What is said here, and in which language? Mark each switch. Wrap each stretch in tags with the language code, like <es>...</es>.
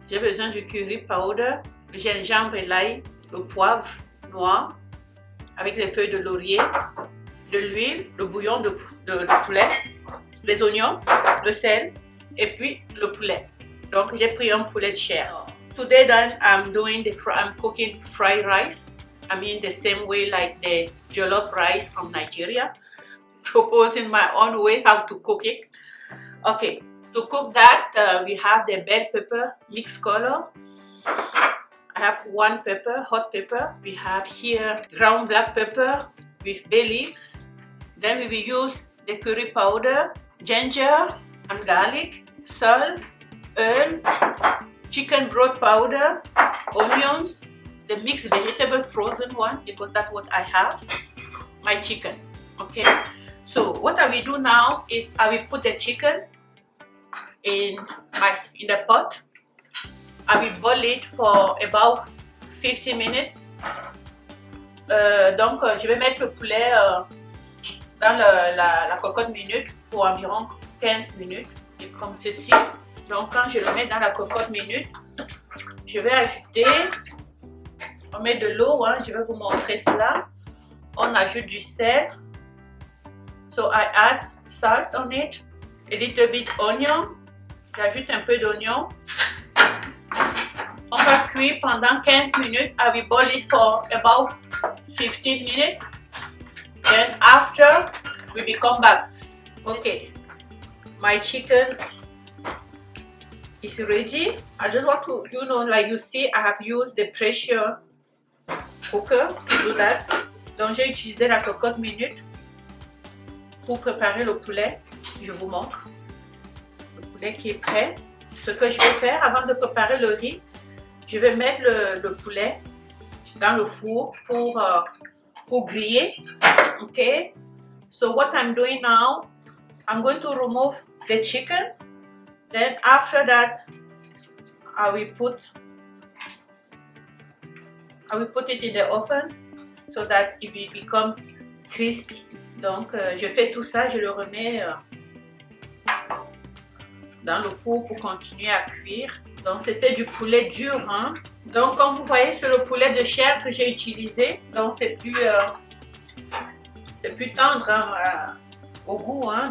<fr>J'ai besoin du curry powder, le gingembre et l'ail, le poivre noir avec les feuilles de laurier, de l'huile, le bouillon de poulet, les oignons, le sel et puis le poulet. Donc j'ai pris un poulet de chair.</fr> <en>Today then I'm cooking fried rice. I mean the same way like the jollof rice from Nigeria. Proposing my own way how to cook it. Okay, to cook that we have the bell pepper mixed color. I have one pepper, hot pepper. We have here ground black pepper with bay leaves. Then we will use the curry powder, ginger and garlic, salt, oil, chicken broth powder, onions, the mixed vegetable frozen one because that's what I have, my chicken. Okay, so what I will do now is I will put the chicken in the pot. I will boil it for about 50 minutes.</en> <fr>Donc je vais mettre le poulet dans la cocotte minute pour environ 15 minutes. Et comme ceci. Donc quand je le mets dans la cocotte minute, je vais ajouter, on met de l'eau, hein, je vais vous montrer cela. On ajoute du sel.</fr> <en>So I add salt on it, a little bit onion.</en> <fr>J'ajoute un peu d'oignon. On va cuire pendant 15 minutes.</fr> <en>I will boil it for about 15 minutes. Then after, we will come back. Okay, my chicken is ready. I just want to, like you see, I have used the pressure cooker to do that.</en> <fr>Donc j'ai utilisé la cocotte minute pour préparer le poulet. Je vous montre le poulet qui est prêt. Ce que je vais faire avant de préparer le riz, je vais mettre le poulet dans le four pour griller.</fr> <en>Okay, so what I'm doing now, I'm going to remove the chicken. Then after that, I will put it in the oven so that it will become crispy.</en> <fr>Donc je fais tout ça, je le remets dans le four pour continuer à cuire. Donc c'était du poulet dur, hein. Donc comme vous voyez, c'est le poulet de chair que j'ai utilisé. Donc c'est plus tendre, hein, au goût, hein.</fr>